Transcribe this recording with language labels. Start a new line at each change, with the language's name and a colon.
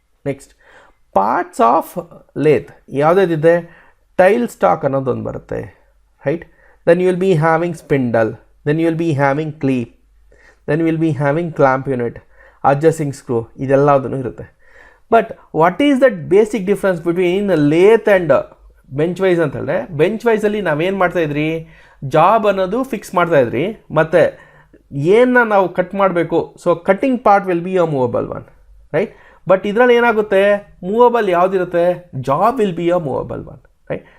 Kannada: Next
English: parts of lathe
Kannada: ಯಾವುದಿದೆ, tail stock ಅನ್ನೋದೊಂದು ಬರುತ್ತೆ, right.
English: then you will be having spindle, then you will be having cleat, then you will be having clamp unit, adjusting screw,
Kannada: ಇದೆಲ್ಲದನ್ನು ಇರುತ್ತೆ.
English: but what is that basic difference between lathe and bench vice
Kannada: ಅಂತ ಹೇಳಿದ್ರೆ, bench ವೈಸಲ್ಲಿ ನಾವೇನು ಮಾಡ್ತಾಯಿದ್ರಿ, job ಅನ್ನೋದು fix ಮಾಡ್ತಾಯಿದ್ರಿ, ಮತ್ತು ಏನನ್ನ ನಾವು cut ಮಾಡಬೇಕು,
English: So cutting part will be a movable one, right.
Kannada: But ಇದರಲ್ಲಿ ಏನಾಗುತ್ತೆ, movable ಯಾವುದಿರುತ್ತೆ,
English: Job will be a movable one, right.